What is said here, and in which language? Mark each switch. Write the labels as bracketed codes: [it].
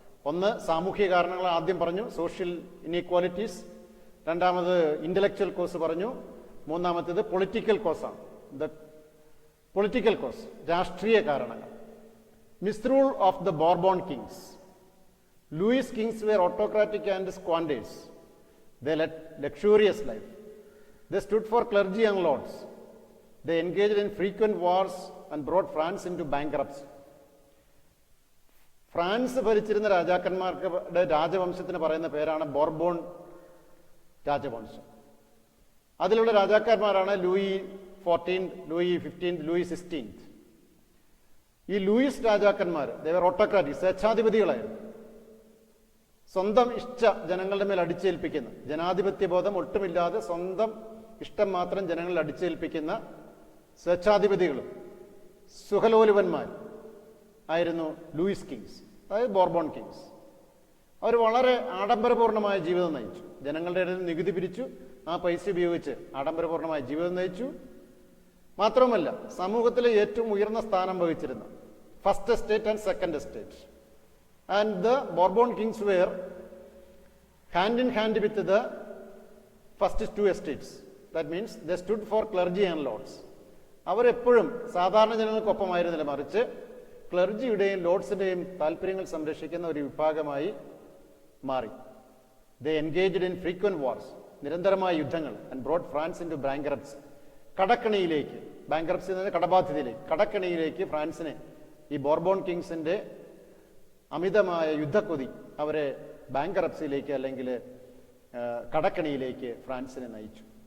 [ml] ഒന്ന് സാമൂഹിക കാരണങ്ങൾ ആദ്യം പറഞ്ഞു, സോഷ്യൽ ഇൻഇക്വാലിറ്റീസ്. രണ്ടാമത് ഇന്റലക്ച്വൽ കോസ് പറഞ്ഞു. മൂന്നാമത്തേത് പൊളിറ്റിക്കൽ കോസാണ്. ദ പൊളിറ്റിക്കൽ കോസ്, രാഷ്ട്രീയ കാരണങ്ങൾ. [en] Misrule of the Bourbon kings. Louis kings were autocratic and squanders. They led luxurious life. They stood for clergy and lords. They engaged in frequent wars and brought France into bankruptcy. [ml] France ഭരിച്ചിരുന്ന രാജാക്കന്മാർക്ക് രാജവംശത്തിന് പറയുന്ന പേരാണ് Bourbon രാജവംശം. അതിലുള്ള രാജാക്കന്മാരാണ് Louis 14, Louis 15, Louis 16. ഈ Luis രാജാക്കന്മാർ [en] they were autocratic, [ml] സ്വേച്ഛാധിപതികളായിരുന്നു. സ്വന്തം ഇഷ്ട ജനങ്ങളുടെ മേൽ അടിച്ചേൽപ്പിക്കുന്ന, ജനാധിപത്യ ബോധം ഒട്ടുമില്ലാതെ സ്വന്തം ഇഷ്ടം മാത്രം ജനങ്ങളിൽ അടിച്ചേൽപ്പിക്കുന്ന സ്വേച്ഛാധിപതികളും സുഖലോലുപന്മാർ ആയിരുന്നു ലൂയിസ് കിങ്സ്, അതായത് ബോർബോൺ കിങ്സ്. അവർ വളരെ ആഡംബരപൂർണമായ ജീവിതം നയിച്ചു. ജനങ്ങളുടെ ഇടയിൽ നികുതി പിരിച്ചു, ആ പൈസ ഉപയോഗിച്ച് ആഡംബരപൂർണമായ ജീവിതം നയിച്ചു. മാത്രവുമല്ല, സമൂഹത്തിലെ ഏറ്റവും ഉയർന്ന സ്ഥാനം വഹിച്ചിരുന്ന first estate and second estate. [en] And the Bourbon kings were hand in hand with the first two estates. That means they stood for clergy and lords. [ml] അവരെപ്പോഴും സാധാരണ ജനങ്ങൾക്കൊപ്പമായിരുന്നില്ല, മറിച്ച് ക്ലർജിയുടെയും ലോർഡ്സിൻ്റെയും താല്പര്യങ്ങൾ സംരക്ഷിക്കുന്ന ഒരു വിഭാഗമായി മാറി. [en] they engaged in frequent wars, [ml] നിരന്തരമായ യുദ്ധങ്ങൾ, [en] and brought France into bankruptcy, [ml] കടക്കണിയിലേക്ക്, bankruptcy എന്ന കടബാധ്യതയിലേക്ക്, കടക്കണിയിലേക്ക് ഫ്രാൻസിനെ, ഈ ബോർബോൺ കിങ്സിന്റെ അമിതമായ യുദ്ധക്കൊതി അവരെ ബാങ്ക്രപ്സിയിലേക്ക് അല്ലെങ്കിൽ കടക്കണിയിലേക്ക് ഫ്രാൻസിനെ നയിച്ചു.